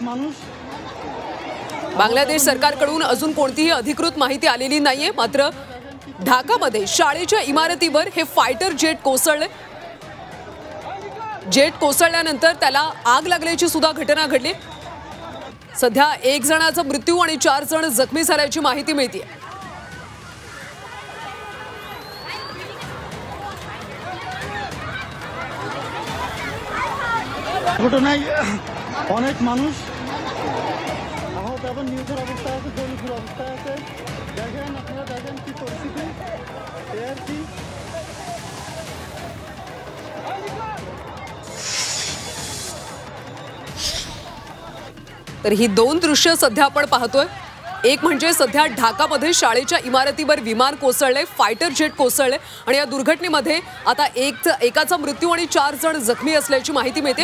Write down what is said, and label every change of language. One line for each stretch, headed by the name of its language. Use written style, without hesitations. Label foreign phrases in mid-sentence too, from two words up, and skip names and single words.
Marathi: बांगलादेश सरकारकडून अजून कोणतीही अधिकृत माहिती आलेली नाहीये. मात्र ढाकामध्ये शाळेच्या इमारतीवर हे
English: fighter jet
Marathi: कोसळले. जेट कोसळल्यानंतर त्याला आग लागल्याची सुद्धा घटना घडली. सध्या 1 जणाचा मृत्यू आणि 4 जण जखमी झाल्याची माहिती मिळते.
Bangla: ঘটনায় অনেক মানুষ আহত এবং নিহতের অবস্থা আছে, জখমের অবস্থা আছে। দেখেন আপনারা দেখেন কি পরিস্থিতি।
Marathi: तर ही 2 दृश्य सध्या आपण पाहतोय. एक म्हणजे सध्या ढाकामध्ये शाळेच्या इमारतीवर विमान कोसळले,
English: fighter jet
Marathi: कोसळले आणि या दुर्घटनेमध्ये आता एकाचा मृत्यू आणि 4 जण जखमी असल्याची माहिती मिळते.